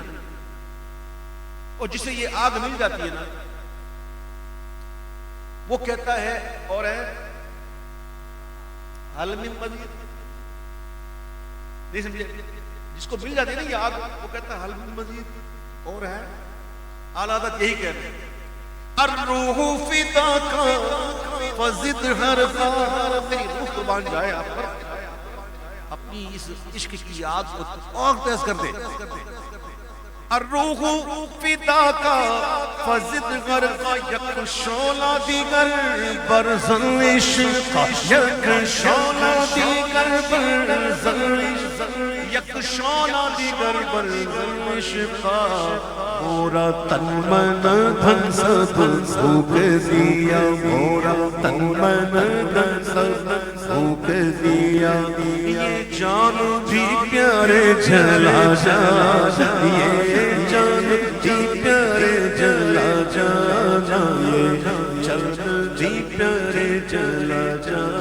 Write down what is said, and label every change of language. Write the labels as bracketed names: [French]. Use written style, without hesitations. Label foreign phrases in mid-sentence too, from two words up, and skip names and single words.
[Urdu] اور جسے یہ آگ مل جاتی ہے نا وہ کہتا ہے اور ہے [Arabic] حل من مزید، [Urdu] نہیں سمجھے؟ جس کو مل جاتی ہے نا یہ آگ، وہ کہتا ہے [Arabic] حل من مزید، [Urdu] اور ہے اعلیٰ حضرت یہی کہہ رہے ہیں [Arabic] الروح فداک فزد حرفا، [Urdu] میری روح قربان جائے آپ پر، اپنی اس عشق کی آگ کو اور تیز کر دے. [Arabic] الروح فداک فزد غرقا، [Persian] یک شعلہ دیگر برزن عشق، یک شعلہ دیگر برزن عشق، یک شعلہ دیگر برزن عشق، [Urdu] مورا تن من دھن سب پھونک دیا، مورا تن من دھن سب پھونک دیا، یہ جان بھی پیارے جلا جا، یہ جان بھی پیارے جلا جا، یہ جان بھی پیارے جلا جا.